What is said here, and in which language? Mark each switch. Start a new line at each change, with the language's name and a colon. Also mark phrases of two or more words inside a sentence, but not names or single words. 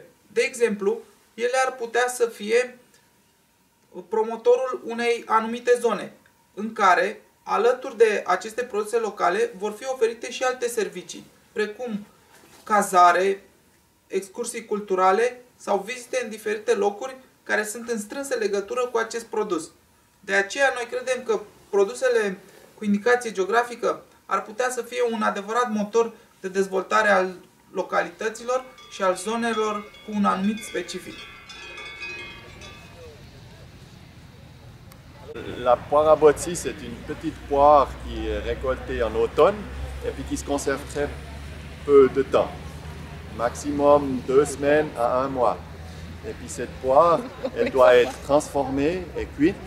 Romanian: De exemplu, ele ar putea să fie promotorul unei anumite zone, în care, alături de aceste produse locale, vor fi oferite și alte servicii, precum cazare, excursii culturale sau vizite în diferite locuri care sunt în strânsă legătură cu acest produs. De aceea, noi credem că produsele cu indicație geografică ar putea să fie un adevărat motor de dezvoltare al localităților și al zonelor cu un anumit specific.
French: La poire à Botsy, c'est une petite poire qui est récoltée en automne et puis qui se conserve très peu de temps, maximum 2 semaines à 1 mois. Et puis cette poire, elle doit être transformée et cuite.